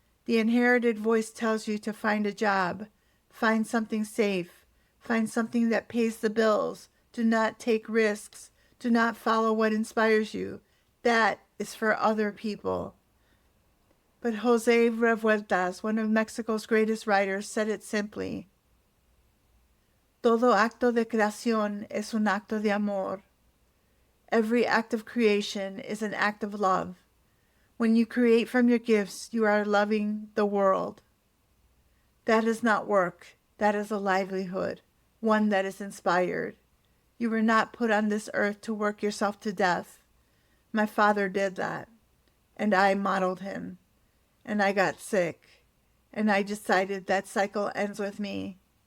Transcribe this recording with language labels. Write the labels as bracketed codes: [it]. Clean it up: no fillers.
[en] The inherited voice tells you to find a job, find something safe, find something that pays the bills. Do not take risks. Do not follow what inspires you. That is for other people. But Jose Revueltas, one of Mexico's greatest writers, said it simply. [es] Todo acto de creación es un acto de amor. [en] Every act of creation is an act of love. When you create from your gifts, you are loving the world. That is not work. That is a livelihood, one that is inspired. You were not put on this earth to work yourself to death. My father did that, and I modeled him, and I got sick, and I decided that cycle ends with me.